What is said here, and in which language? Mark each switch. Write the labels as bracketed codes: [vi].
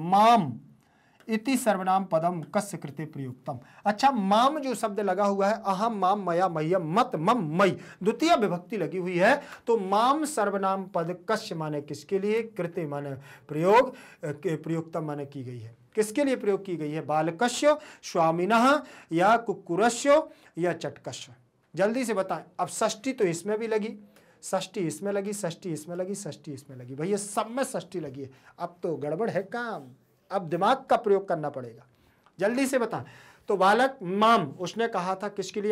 [sa] माम इति सर्वनाम पदम कस्य कृते प्रयुक्तम। [hi] अच्छा, माम जो शब्द लगा हुआ है, अहम माम मया मह्यम मत मम मई, द्वितीय विभक्ति लगी हुई है, तो माम सर्वनाम पद कस्य माने किसके लिए, कृते माने प्रयोग, प्रयुक्तम माने की गई है। किसके लिए प्रयोग की गई है? [sa] बालकस्य, स्वामिनः या कुक्कुरस्य या चटकस्य। [hi] जल्दी से बताएं। अब षष्ठी तो इसमें भी लगी, षष्ठी इसमें लगी, षष्ठी इसमें लगी, षष्ठी इसमें लगी, भैया सब में षष्ठी लगी है। अब तो गड़बड़ है काम, अब दिमाग का प्रयोग करना पड़ेगा। जल्दी से बताएं। तो बालक माम उसने कहा था किसके लिए?